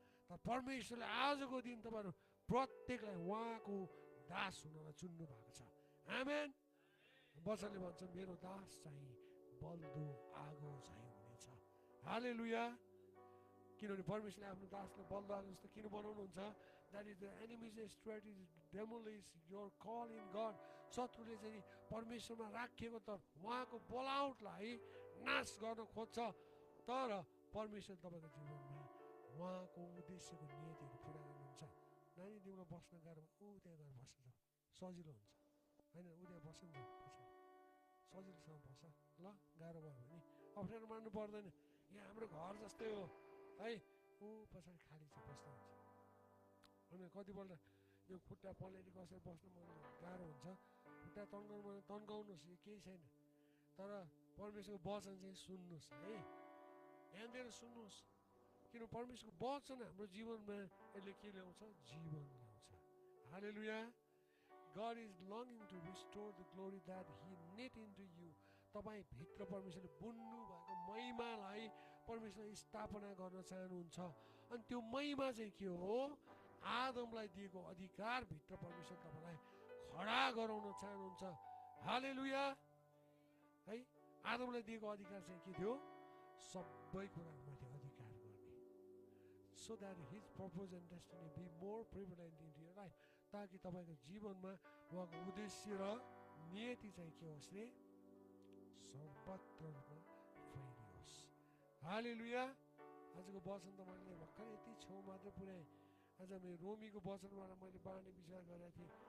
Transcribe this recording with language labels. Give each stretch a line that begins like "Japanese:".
Nepali: तर परमेश्वरले आजको दिन तपाईँहरू प्रत्येकलाई उहाँको दास हुनलाई चुन्नु भएको छ। आमेन। वचनले भन्छ, मेरो दास चाहिँ बल्दो आगो चाहिँ हुनेछ। हालेलुया। किनभने परमेश्वरले आफ्नो दासलाई बल्दो आगो जस्तो किन बनाउनुहुन्छ?
English: That is the enemy's strategy, डेमल is your call in God.
Nepali: शत्रुले चाहिँ परमेश्वरमा राखिएको त उहाँको बोलाउटलाई नाश गर्न खोज्छ, तर परमेश्वर तपाईँको जीवनमा उहाँको उद्देश्यको नियतिहरू पुरा गर्नुहुन्छ। नानी तिमीलाई बस्न गाह्रो, त्यहाँ गएर बस्छ, सजिलो हुन्छ, होइन? त्यहाँ बस्छ नि त, पछाडि सजिलोसँग बस्छ ल। गाह्रो भयो भने अप्ठ्यारो मान्नु पर्दैन। यहाँ हाम्रो घर जस्तै हो है, पछाडि खाली छ, बस्दा हुन्छ। अनि कतिपल्ट यो खुट्टा पलेरी कसेर बस्नु मन गाह्रो हुन्छ, खुट्टा तन्काउनुहोस्, यो केही छैन। तर परमेश्वरको वचन चाहिँ सुन्नुहोस् है, ध्यान दिएर सुन्नुहोस्। किन परमेश्वरको वचन हाम्रो जीवनमा यसले के ल्याउँछ? जीवन ल्याउँछ। हालेलुया।
English: God is longing to restore the glory that He knit into you.
Nepali: तपाईँ भित्र परमेश्वरले बुन्नु भएको महिमालाई परमेश्वरले स्थापना गर्न चाहनुहुन्छ। अनि त्यो महिमा चाहिँ के हो? आदमलाई दिएको अधिकार भित्र परमेश्वर तपाईँलाई खडा गराउन चाहनुहुन्छ। हालेलुया। है, आदमलाई दिएको अधिकार चाहिँ के थियो? सबै कुराहरूमाथि अधिकार गर्ने।
English: So that His purpose and destiny be more prevalent into your life.
Nepali: ताकि तपाईँको जीवनमा उहाँको उद्देश्य र नियति चाहिँ के होस् रे? सर्वत्र रूपमा फैलियोस्। हालेलुया। आजको वचन त मैले भर्खर यति छेउ मात्रै पुर्याएँ। आज मैले रोमीको वचनबाट मैले बाँड्ने विचार गरेको थिएँ।